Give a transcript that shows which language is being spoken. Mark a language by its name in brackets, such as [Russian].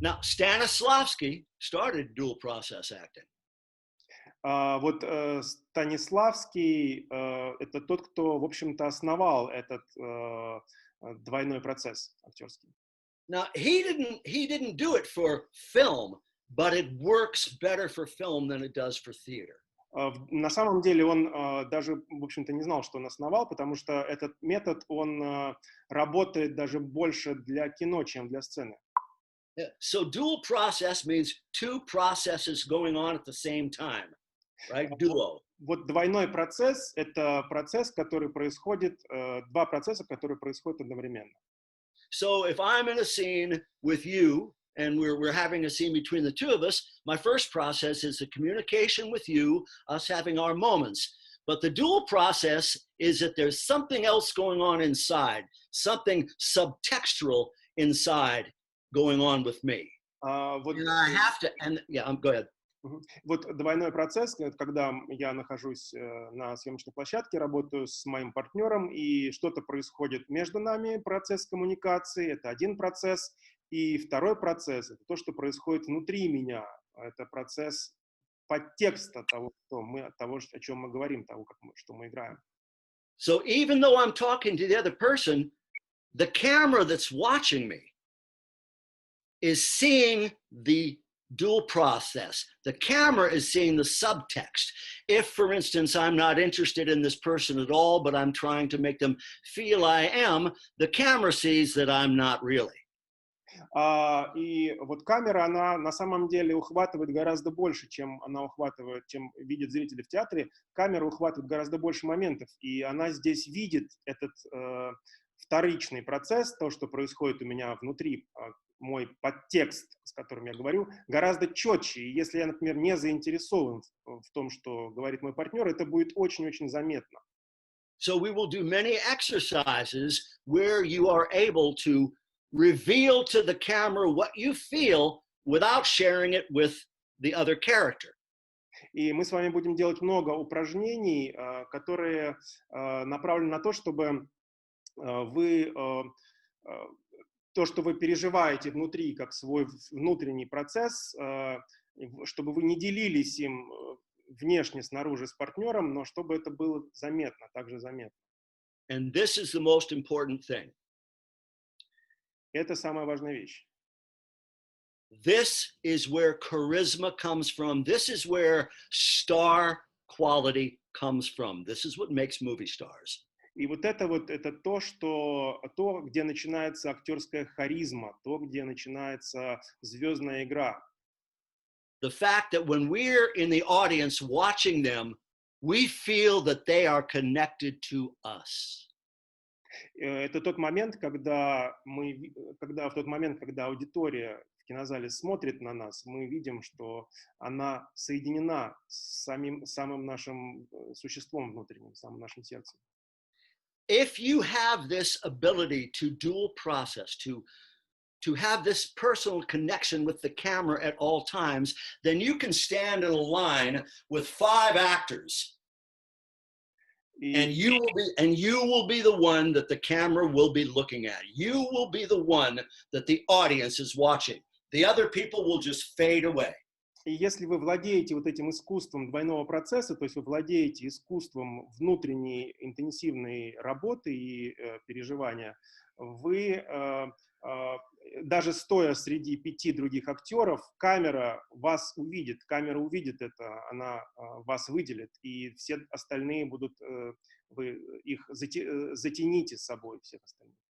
[English] Stanislavski started dual process acting. [Russian] Вот Станиславский это тот, кто, в общем-то, основал этот двойной процесс актерский. [English] Now, he didn't do it for film, but it works better for film than it does for theater. [Russian] На самом деле он даже, в общем-то, не знал, что он основал, потому что этот метод, он работает даже больше для кино, чем для сцены. [English] So dual process means two processes going on at the same time, right? Duo. [Russian] Вот двойной процесс — это процесс, который происходит, два процесса, которые происходят одновременно. [English] So if I'm in a scene with you, and we're having a scene between the two of us, my first process is the communication with you, us having our moments. But the dual process is that there's something else going on inside, something subtextual inside going on with me. And I have to, and yeah, go ahead. [Russian] Вот двойной процесс, когда я нахожусь на съемочной площадке, работаю с моим партнером, и что-то происходит между нами, процесс коммуникации, это один процесс. И второй процесс — это то, что происходит внутри меня. Это процесс подтекста того, о чем мы говорим, того, что мы играем. [English] So even though I'm talking to the other person, the camera that's watching me is seeing the dual process. The camera is seeing the subtext. If, for instance, I'm not interested in this person at all, but I'm trying to make them feel I am, the camera sees that I'm not really. [Russian] И вот камера, она на самом деле ухватывает гораздо больше, чем она ухватывает, чем видят зрители в театре. Камера ухватывает гораздо больше моментов, и она здесь видит этот вторичный процесс, то, что происходит у меня внутри, мой подтекст, с которым я говорю, гораздо четче. И если я, например, не заинтересован в том, что говорит мой партнер, это будет очень-очень заметно. [English] So we will do many exercises where you are able to reveal to the camera what you feel without sharing it with the other character. [Russian] И мы с вами будем делать много упражнений, которые направлены на то, чтобы вы то, что вы переживаете внутри, как свой внутренний процесс, чтобы вы не делились им внешне, снаружи с партнером, но чтобы это было заметно, также заметно. [English] And this is the most important thing. [Russian] Это самая важная вещь. [English] This is where charisma comes from. This is where star quality comes from. This is what makes movie stars. [Russian] И вот это то, где начинается актерская харизма, то, где начинается звездная игра. [English] The fact that when we're in the audience watching them, we feel that they are connected to us. [Russian] Это тот момент, когда аудитория в кинозале смотрит на нас, мы видим, что она соединена с самым нашим существом внутренним, самым нашим сердцем. [English] If you have this ability to dual process, to have this personal connection with the camera at all times, then you can stand in a line with 5 actors. And you will be the one that the camera will be looking at. You will be the one that the audience is watching. The other people will just fade away. [Russian] И если вы владеете вот этим искусством двойного процесса, то есть вы владеете искусством внутренней интенсивной работы и переживания, вы даже стоя среди 5 других актеров, камера увидит это, она вас выделит, и все остальные будут, вы их затяните с собой, всех остальных.